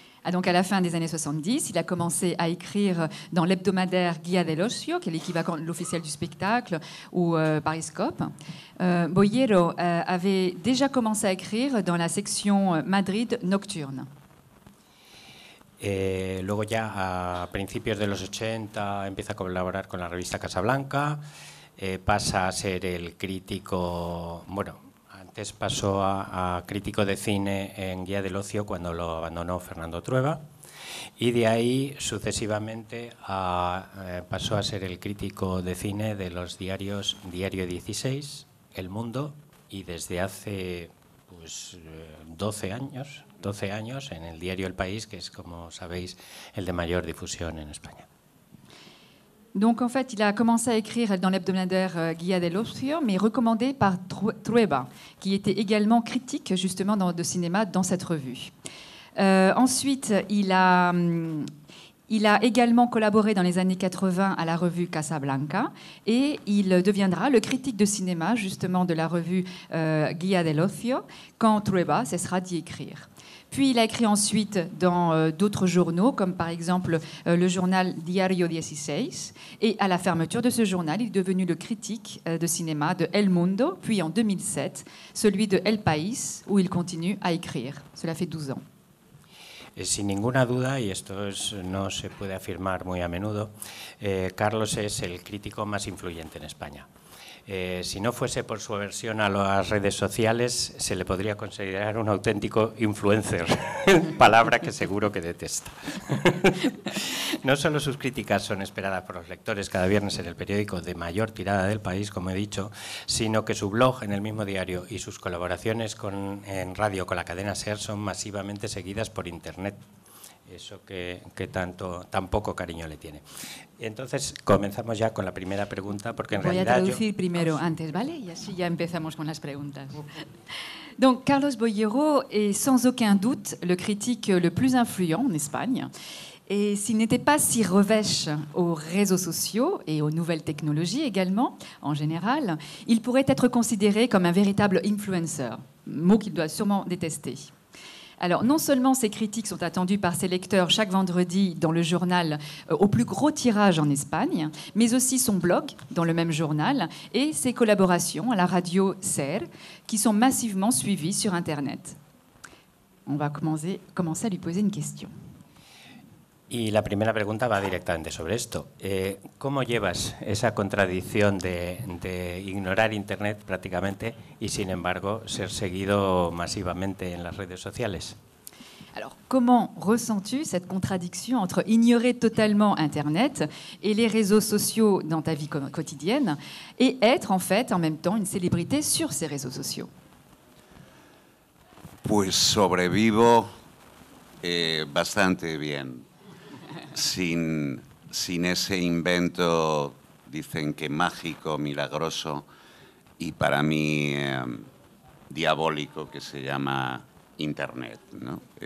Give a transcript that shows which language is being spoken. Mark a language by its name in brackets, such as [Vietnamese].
[French] Donc à la fin des années 70, il a commencé à écrire dans l'hebdomadaire Guía del Ocio, qui est l'équivalent de l'officiel du spectacle, ou Pariscope. Boyero avait déjà commencé à écrire dans la section Madrid Nocturne. [Spanish] Luego ya a principios de los 80 empieza a colaborar con la revista Casablanca, pasa a ser el crítico, bueno, antes pasó a crítico de cine en Guía del Ocio cuando lo abandonó Fernando Trueba y de ahí sucesivamente pasó a ser el crítico de cine de los diarios Diario 16, El Mundo y desde hace pues 12 años en el diario El País, que es, como sabéis, el de mayor difusión en España. [French] Donc en fait, il a commencé à écrire dans l'hebdomadaire Guía del Ocio, mais recommandé par Trueba, qui était également critique justement de cinéma dans cette revue. Ensuite, il a également collaboré dans les années 80 à la revue Casablanca et il deviendra le critique de cinéma justement de la revue Guía del Ocio quand Trueba cessera d'y écrire. Puis il a écrit ensuite dans d'autres journaux, comme par exemple le journal Diario 16. Et à la fermeture de ce journal, il est devenu le critique de cinéma de El Mundo, puis en 2007, celui de El País, où il continue à écrire. Cela fait 12 ans. [Spanish] Sin ninguna duda, y esto no se puede afirmar muy a menudo, Carlos es el crítico más influyente en España. Si no fuese por su aversión a las redes sociales, se le podría considerar un auténtico influencer, palabra que seguro que detesta. No solo sus críticas son esperadas por los lectores cada viernes en el periódico de mayor tirada del país, como he dicho, sino que su blog en el mismo diario y sus colaboraciones en radio con la cadena SER son masivamente seguidas por Internet. Eso que tan poco cariño le tiene. Entonces, comenzamos ya con la primera pregunta, porque en realidad... Voy a traducir primero antes, ¿vale? Y así ya empezamos con las preguntas. [French] Donc, Carlos Boyero est sans aucun doute le critique le plus influent en Espagne. Et s'il n'était pas si revêche aux réseaux sociaux et aux nouvelles technologies également, en général, il pourrait être considéré comme un véritable influencer, mot qu'il doit sûrement détester. Alors, non seulement ces critiques sont attendues par ses lecteurs chaque vendredi dans le journal au plus gros tirage en Espagne, mais aussi son blog dans le même journal et ses collaborations à la radio SER qui sont massivement suivies sur Internet. On va commencer à lui poser une question. [Spanish] Y la primera pregunta va directamente sobre esto. ¿Cómo llevas esa contradicción de ignorar Internet prácticamente y, sin embargo, ser seguido masivamente en las redes sociales? [French] Alors, comment ressens-tu cette contradiction entre ignorer totalement Internet et les réseaux sociaux dans ta vie quotidienne et être, en fait, en même temps, une célébrité sur ces réseaux sociaux? [Spanish] Pues sobrevivo bastante bien. Sin ese invento, dicen que mágico, milagroso y para mí diabólico, que se llama Internet, ¿no?